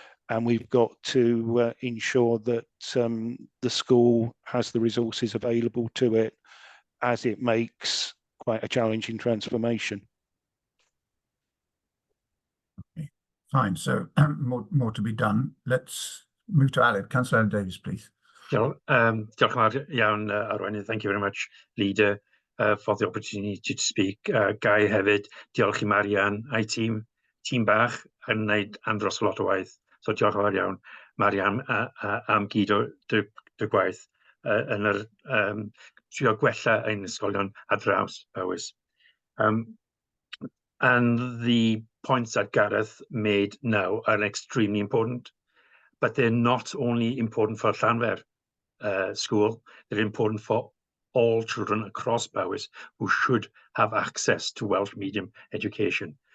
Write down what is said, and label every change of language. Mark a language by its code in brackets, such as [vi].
[en] And we've got to ensure that the school has the resources available to it as it makes quite a challenging transformation. Okay, fine. So more to be done. Let's move to Aled. Councillor Davies, please. [cy] Diolch yn fawr iawn, Arweinydd. [en] Thank you very much, Leader, for the opportunity to speak. [cy] Gai hefyd, diolch I Marianne a'i tîm bach yn wneud andros o lot o waith. So diolch yn fawr iawn, Marianne, am gyd o dy gwaith yn yr trio gwella ein ysgolion ar draws Powys. [en] And the points that Gareth made now are extremely important, but they're not only important for Llanfer school, they're important for all children across Powys who should have access to Welsh medium education.